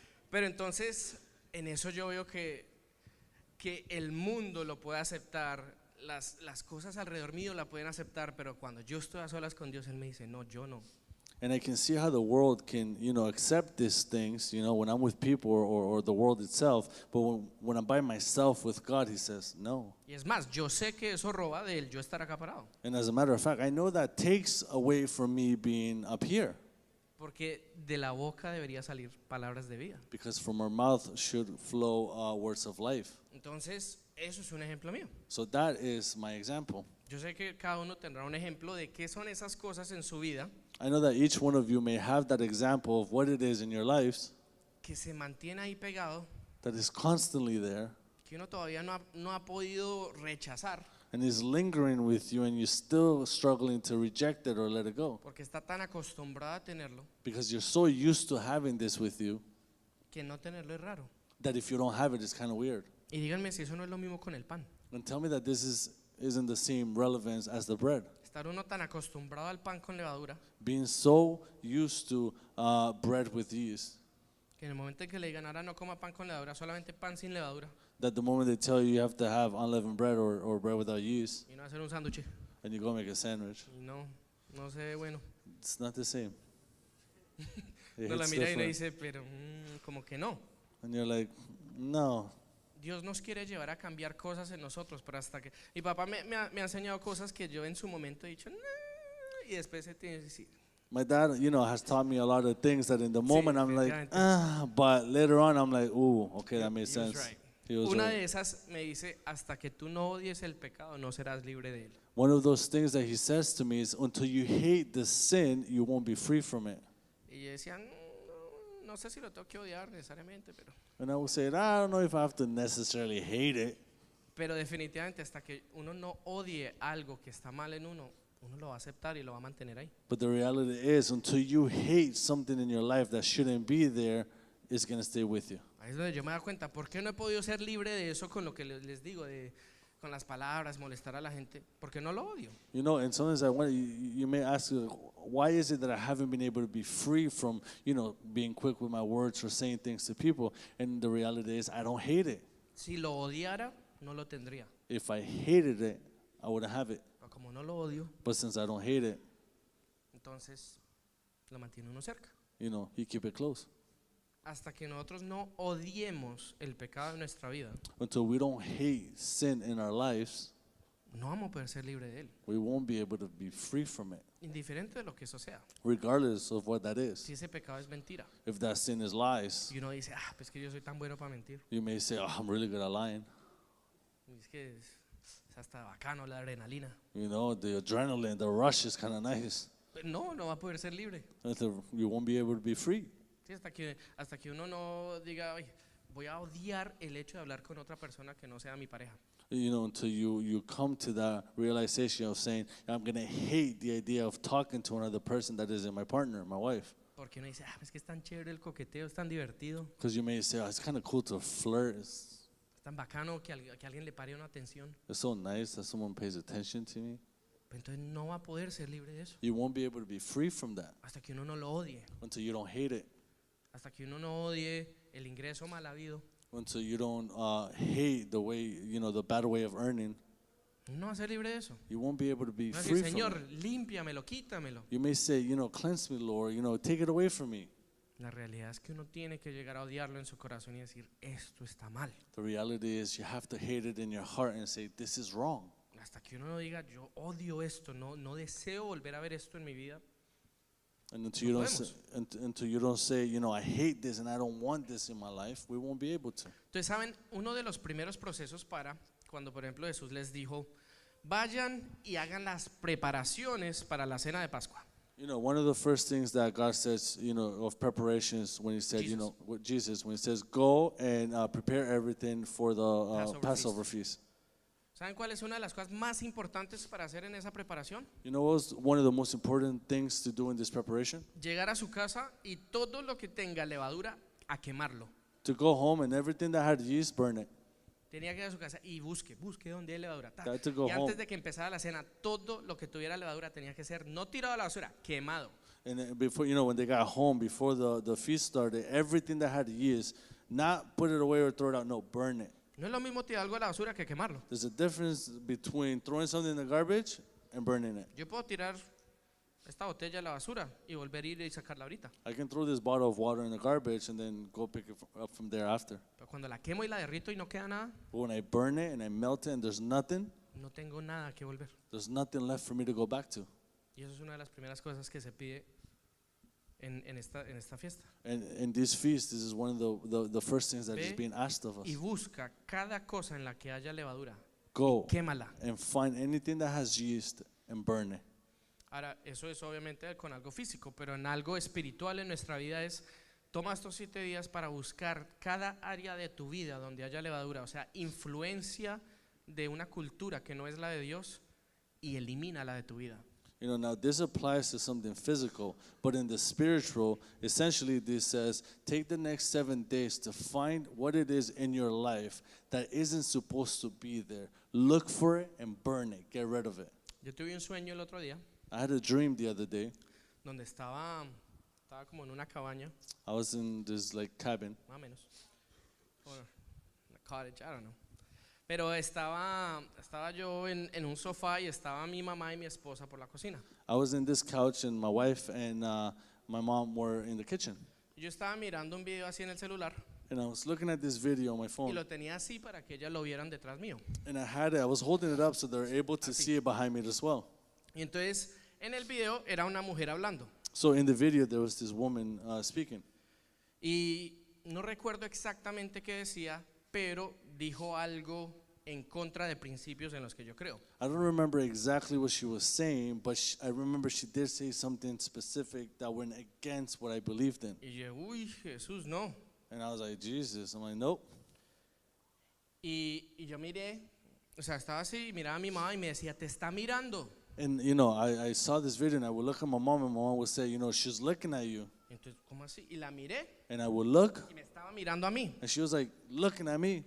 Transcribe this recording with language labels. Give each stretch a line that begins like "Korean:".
Spanish: Pero entonces, en eso yo veo que el mundo lo puede aceptar, las cosas alrededor mío la pueden aceptar, pero cuando yo estoy a solas con Dios, Él me dice, no, yo no.
English: And I can see how the world can, accept these things, when I'm with people or the world itself. But when I'm by myself with God, He says, no.
Spanish: Y es más, yo sé que eso roba de él yo estar acá parado.
English: And as a matter of fact, I know that takes away from me being up here.
Spanish: Porque de la boca debería salir palabras de vida.
English: Because from our mouth should flow words of life.
Spanish: Entonces, eso es un ejemplo mío.
English: So that is my example.
Spanish: Yo sé que cada uno tendrá un ejemplo de qué son esas cosas en su vida
English: I know that each one of you may have that example of what it is in your lives
Spanish: que se mantiene ahí pegado,
English: that is constantly there
Spanish: que uno todavía no ha podido rechazar
English: and is lingering with you and you're still struggling to reject it or let it go
Spanish: porque está tan acostumbrado a tenerlo
English: because you're so used to having this with you
Spanish: que no tenerlo es raro.
English: that if you don't have it, it's kind of weird.
Spanish: Y díganme si eso no es lo mismo con el pan.
English: And tell me that this isn't the same relevance as the bread.
Spanish: Estar uno tan acostumbrado al pan con levadura
English: Being so used to bread with yeast
Spanish: que en el momento en que le digan ahora no coma pan con levadura, solamente pan sin levadura
English: that the moment they tell you have to have unleavened bread or bread without yeast
Spanish: y no hacer un sándwich
English: and you go make a sandwich,
Spanish: y no se ve bueno.
English: it's not the same. It
Spanish: No la
English: hits
Spanish: mira y le
English: different.
Spanish: dice, pero como que no.
English: And you're like, no.
Spanish: Dios nos quiere llevar a cambiar cosas en nosotros, pero hasta que... Mi papá me ha enseñado cosas que yo en su momento he dicho, "Nah", y después se tiene que decir.
English: My dad, has taught me a lot of things that in the moment I'm like,
Spanish: definitivamente.
English: but later on I'm like, ooh, okay, that makes He was sense. right. He was
Spanish: Una
English: right.
Spanish: de esas me dice, hasta que tú no odies el pecado, no serás libre de él.
English: One of those things that he says to me is, until you hate the sin, you won't be free from it.
Spanish: Y yo decía, no sé si lo tengo que odiar necesariamente,
English: And I would say, I don't know if I have to necessarily hate it,
Spanish: pero definitivamente hasta que uno no odie algo que está mal en uno lo va a aceptar y lo va a mantener ahí.
English: but the reality is, until you hate something in your life that shouldn't be there, it's going to stay with you.
Spanish: Ahí es donde yo me doy cuenta, ¿por qué no he podido ser libre de eso con lo que les digo, con las palabras, molestar a la gente? Porque no lo odio.
English: And sometimes you may ask, why is it that I haven't been able to be free from, being quick with my words or saying things to people? And the reality is, I don't hate it.
Spanish: Si lo odiara, no lo tendría.
English: If I hated it, I wouldn't have it.
Spanish: Pero como no lo odio,
English: But since I don't hate it,
Spanish: entonces lo mantiene uno cerca.
English: you keep it close.
Spanish: Hasta que nosotros no odiemos el pecado en nuestra vida,
English: Until we don't hate sin in our lives,
Spanish: no vamos a poder ser libres de él,
English: we won't be able to be free from it,
Spanish: indiferente de lo que eso sea.
English: regardless of what that is.
Spanish: Si ese pecado es mentira,
English: If that sin is lies,
Spanish: y uno dice, pues que yo soy tan bueno para mentir,
English: you may say, oh, I'm really good at lying.
Spanish: y es que es hasta bacano la adrenalina.
English: The adrenaline, the rush is kind of nice.
Spanish: Pero no va a poder ser libre.
English: You won't be able to be free.
Spanish: Sí, hasta que uno no diga, "Ay, voy a odiar el hecho de hablar con otra persona que no sea mi pareja."
English: Until you come to that realization of saying, I'm going to hate the idea of talking to another person that isn't my partner, my wife.
Spanish: Porque uno dice, es que es tan chévere el coqueteo, es tan divertido,
English: Because you may say, oh, it's kind of cool to flirt.
Spanish: es tan bacano que alguien le pare una atención.
English: It's so nice that someone pays attention to me.
Spanish: Pero entonces no va a poder ser libre de eso.
English: You won't be able to be free from that
Spanish: Hasta que uno no lo odie,
English: until you don't hate it,
Spanish: hasta que uno no odie el ingreso mal habido,
English: until you don't hate the way, the bad way of earning.
Spanish: no va a ser libre de eso.
English: You won't be able to be
Spanish: Va a
English: free
Spanish: decir,
English: from
Spanish: Señor,
English: it.
Spanish: límpiamelo, quítamelo.
English: You may say, cleanse me, Lord, take it away from me.
Spanish: La realidad es que uno tiene que llegar a odiarlo en su corazón y decir, esto está mal.
English: The reality is you have to hate it in your heart and say, this is wrong.
Spanish: Hasta que uno no diga, yo odio esto, no deseo volver a ver esto en mi vida.
English: And until you,
Spanish: No
English: don't say, until you don't say, you know, I hate this and I don't want this in my life, we won't be able to.
Spanish: Entonces, ¿saben? Uno de los primeros procesos para, cuando por ejemplo Jesús les dijo, vayan y hagan las preparaciones para la cena de Pascua.
English: You know, one of the first things that God says, you know, of preparations when he said, you Jesus. know, with Jesus, when he says, go and prepare everything for the Passover Passover feast.
Spanish: ¿Saben cuál es una de las cosas más importantes para hacer en esa preparación?
English: You know what was one of the most important things to do in this preparation?
Spanish: Llegar a su casa y todo lo que tenga levadura a quemarlo.
English: To go home and everything that had yeast, burn it.
Spanish: Tenía que ir a su casa y busque dónde hay levadura. Ta.
English: Had to go
Spanish: Y antes
English: home.
Spanish: de que empezara la cena, todo lo que tuviera levadura tenía que ser no tirado a la basura, quemado.
English: And before, you know, when they got home, before the feast started, everything that had yeast, not put it away or throw it out, no, burn it.
Spanish: No es lo mismo tirar algo a la basura que quemarlo.
English: There's a difference between throwing something in the garbage and burning it.
Spanish: Yo puedo tirar esta botella a la basura y volver a ir y sacarla ahorita.
English: I can throw this bottle of water in the garbage and then go pick it up from there after.
Spanish: Pero cuando la quemo y la derrito y no queda nada,
English: But when I burn it and I melt it and there's nothing
Spanish: no tengo nada que volver.
English: left for me to go back to.
Spanish: Y eso es una de las primeras cosas que se pide en esta fiesta.
English: And in this feast, this is one of the first things that is
Spanish: Ve
English: being asked of us.
Spanish: Y busca cada cosa en la que haya levadura,
English: Go
Spanish: quémala.
English: and find anything that has yeast and burn it.
Spanish: Ahora, eso es obviamente con algo físico, pero en algo espiritual en nuestra vida es, toma estos 7 días para buscar cada área de tu vida donde haya levadura, o sea, influencia de una cultura que no es la de Dios, y elimínala de tu vida.
English: You know, now this applies to something physical, but in the spiritual, essentially this says, take the next 7 days to find what it is in your life that isn't supposed to be there. Look for it and burn it. Get rid of it.
Spanish: Yo tuve un sueño el otro día
English: I had a dream the other day.
Spanish: donde estaba como en una cabaña,
English: I was in this like cabin.
Spanish: más o menos,
English: or a cottage, I don't know.
Spanish: Pero estaba yo en un sofá y estaba mi mamá y mi esposa por la cocina.
English: I was in this couch and my wife and my mom were in the kitchen.
Spanish: Yo estaba mirando un video así en el celular
English: And I was looking at this video on my
Spanish: y
English: phone.
Spanish: lo tenía así para que ellas lo vieran detrás mío.
English: And I was holding it up so they were able to see it behind me as well.
Spanish: Y entonces en el video era una mujer hablando.
English: So in the video there was this woman speaking.
Spanish: Y no recuerdo exactamente qué decía, pero dijo algo en contra de principios en los que yo creo.
English: I don't remember exactly what she was saying, but I remember she did say something specific that went against what I believed in.
Spanish: Y yo, uy, Jesús, no.
English: And I was like, Jesus. I'm like, nope.
Spanish: Y yo miré, o sea, estaba así, miraba a mi mamá y me decía, te está mirando.
English: And you know, I saw this video and I would look at my mom and my mom would say, you know, she's looking at you.
Spanish: Entonces, ¿cómo así? Y la miré
English: And I would look
Spanish: y me estaba mirando a mí.
English: and she was like looking at me